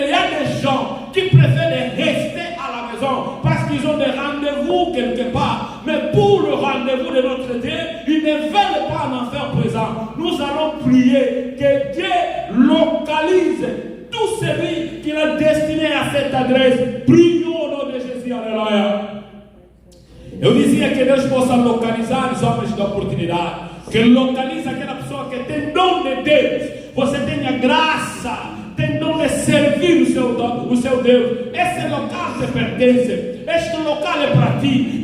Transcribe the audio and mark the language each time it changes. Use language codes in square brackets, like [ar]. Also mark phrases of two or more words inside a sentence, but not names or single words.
[fr] Il y a des gens qui préfèrent rester à la maison parce qu'ils ont des rendez-vous quelque part. Mais pour le rendez-vous de notre Dieu, ils ne veulent pas en faire présent. Nous allons prier que Dieu localise tout celui qu'il a destiné à cette adresse. Prions au nom de Jésus. Alléluia. [pt] Eu dizia que Deus possa localizar os homens da oportunidade. Que localize aquela pessoa que tem dom de Deus. Você tem a graça, tem dom de servir o seu Deus. Esse local te pertence. Este local é para ti.